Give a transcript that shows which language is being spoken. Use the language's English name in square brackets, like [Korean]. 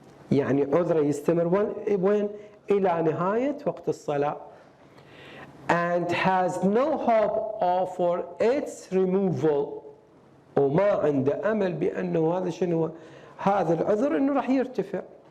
[Arabic] يعني عذره يستمر وين؟ إلى نهاية وقت الصلاة. [English] And has no hope for its removal. [Arabic] وما عنده أمل بأنه هذا شنو؟ هذا العذر إنه راح يرتفع.